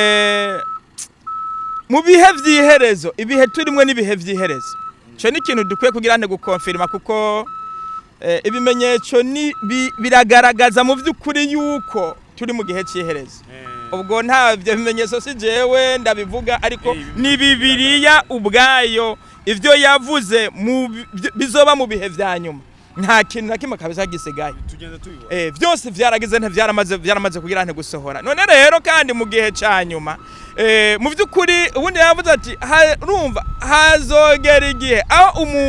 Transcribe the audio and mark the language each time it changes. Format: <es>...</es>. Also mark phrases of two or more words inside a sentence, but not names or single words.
<rn>mu bihe by'iherezo ibihe turimo n'ibihe by'iherezo cyo ni ikintu dukwiye kugirane gukonfirma kuko ibimenyetso biragaragaza mu by'ukuri yuko turi mu gihe cy'iherezo ubwo nta byo bimenyetso si jewe ndabivuga ariko ni Bibiliya ubwayo ivyo yavuze bizoba mu bihe vya nyuma nta kintu na kimwe kabisa gisigaye byose vyaragize byaramaze kugira nte gusohora none rero kandi mu gihe cya nyuma mu by'ukuri ubundi yavuze ati urumva hazogera igihe aho</rn>